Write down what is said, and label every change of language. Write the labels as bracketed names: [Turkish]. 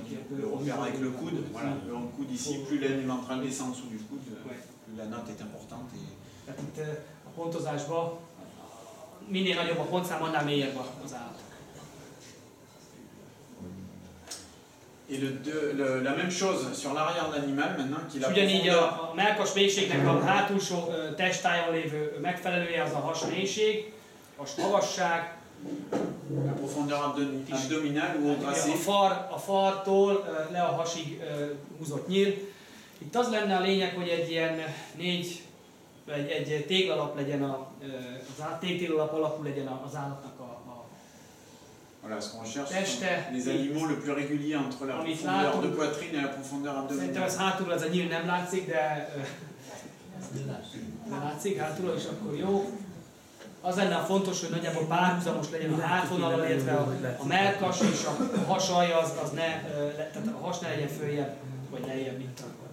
[French] Le repère avec le coude, voilà, le coude ici, plus la ligne ventrale descend en dessous du coude, plus la note est importante. [Hungarian] Tehát itt a pontozásban minél nagyobb a pontszám, annál mélyebb az állat. [French] Et la même chose sur l'arrière de l'animal maintenant qu'il a. [Hungarian] Ugyanígy a mellkas mélységnek a hátulsó testtájon lévő megfelelője az a has mélység, has magasság. [French] La profondeur abdominale ou au tracé. [Hungarian] A fartól le a hasig húzott nyíl. Itt az lenne a lényeg, hogy egy ilyen egy téglalap legyen téglalap alapú legyen az állatnak [French] voilà, ce qu'on recherche, les animaux le plus régulier entre la profondeur de poitrine et la profondeur abdominale. [Hungarian] Szerintem ez hátulról ez a nyíl nem látszik, de nem látszik hátulról, és akkor jó. Az lenne a fontos, hogy nagyjából párhuzamos legyen a hátvonal, illetve a mellkas és a hasalja, az ne, tehát a has ne legyen följebb vagy lejjebb, mint a.